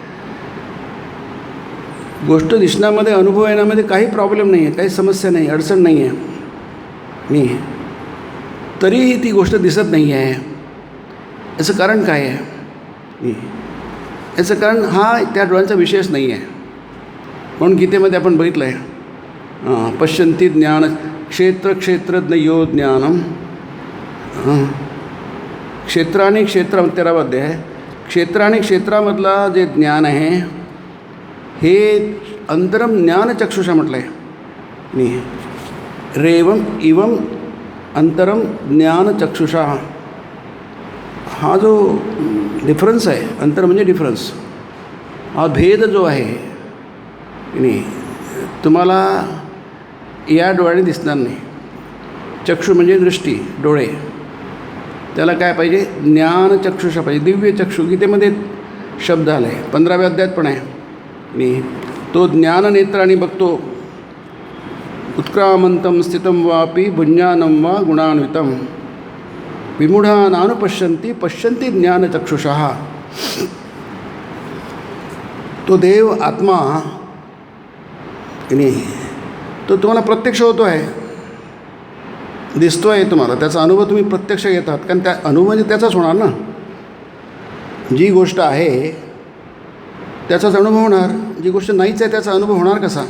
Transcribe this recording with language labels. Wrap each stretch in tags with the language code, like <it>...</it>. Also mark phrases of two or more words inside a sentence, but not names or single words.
<mr>गोष्ट दिसण्यामध्ये, अनुभव येण्यामध्ये काही प्रॉब्लेम नाही आहे, काही समस्या नाही, अडचण नाही आहे. तरीही ती गोष्ट दिसत नाही आहे. याचं कारण काय आहे. याचं कारण हा त्या डोळ्यांचा विषयच नाही आहे. म्हणून गीतेमध्ये आपण बघितलं आहे,</mr> <sa>पश्यन्ति ज्ञान क्षेत्रज्ञ यो ज्ञानम.</sa> <mr>क्षेत्र आणि क्षेत्र 13वा अध्याय आहे. क्षेत्र आणि क्षेत्रामधला जे ज्ञान आहे हे</mr> <sa>अंतरम ज्ञानचक्षुषा</sa> <mr>म्हटलं आहे.</mr> <sa>रेवम इवम अंतरम ज्ञानचक्षुषा.</sa> <mr>हा जो डिफरन्स आहे, अंतर म्हणजे डिफरन्स, हा भेद जो आहे की नाही, तुम्हाला या डोळ्याने दिसणार नाही. चक्षु म्हणजे दृष्टी, डोळे. त्याला काय पाहिजे? ज्ञानचक्षुषा पाहिजे, दिव्य चक्षु. गीतेमध्ये शब्द आला आहे, 15व्या अध्यायात पण आहे. आणि तो ज्ञाननेत्राने बघतो.</mr> <sa>उत्क्रामंतम स्थितम वापी भुञ्जानं वा गुणान्वितम विमूढानानुपश्यन्ति पश्यन्ति ज्ञानचक्षुषा.</sa> <mr>तो देव आत्मा की नाही, तो तुम्हाला प्रत्यक्ष होतो आहे, दिसतो आहे तुम्हाला. त्याचा अनुभव तुम्ही प्रत्यक्ष घेतात, कारण त्या अनुभव म्हणजे त्याचाच होणार ना. जी गोष्ट आहे त्याचाच अनुभव होणार, जी गोष्ट नाहीच आहे त्याचा अनुभव होणार कसा?</mr>